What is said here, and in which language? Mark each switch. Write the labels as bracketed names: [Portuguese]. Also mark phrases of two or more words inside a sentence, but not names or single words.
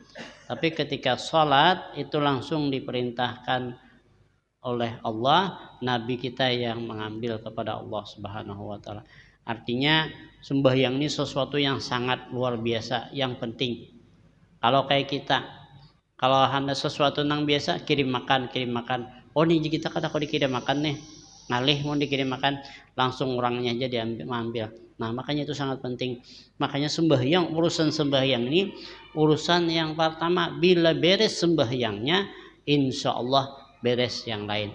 [Indonesian] Tapi ketika sholat itu langsung diperintahkan oleh Allah, nabi kita yang mengambil kepada Allah Subhanahu wa taala. Artinya sembahyang ini sesuatu yang sangat luar biasa, yang penting. Kalau kayak kita, kalau hanya sesuatu yang biasa, kirim makan. [Banjar] Oh nih kita kata kau dikirim makan nih, ngalih mau dikirim makan, langsung orangnya aja diambil. [Indonesian] Nah makanya itu sangat penting. Makanya sembahyang, urusan sembahyang ini urusan yang pertama. Bila beres sembahyangnya, insya Allah beres yang lain.